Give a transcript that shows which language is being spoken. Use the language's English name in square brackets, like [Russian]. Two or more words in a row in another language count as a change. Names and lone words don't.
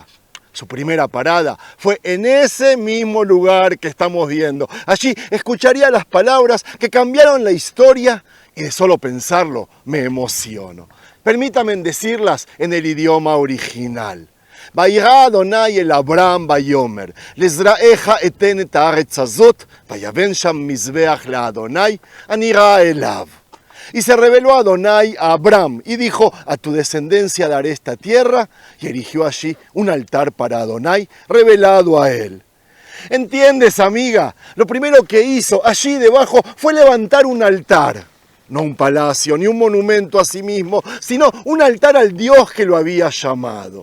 [Spanish] Su primera parada fue en ese mismo lugar que estamos viendo. Allí escucharía las palabras que cambiaron la historia y de solo pensarlo me emociono. Permítanme decirlas en el idioma original. [Hebrew] ויירא אדוני אל אברהם ויאמר, לזרעך אתן את הארץ הזאת, ויבן שם מזבח לאדוני, הנראה אליו. [Spanish] Y se reveló Adonai a Abraham y dijo, a tu descendencia daré esta tierra, y erigió allí un altar para Adonai, revelado a él. ¿Entiendes, amiga? Lo primero que hizo allí debajo fue levantar un altar. No un palacio, ni un monumento a sí mismo, sino un altar al Dios que lo había llamado.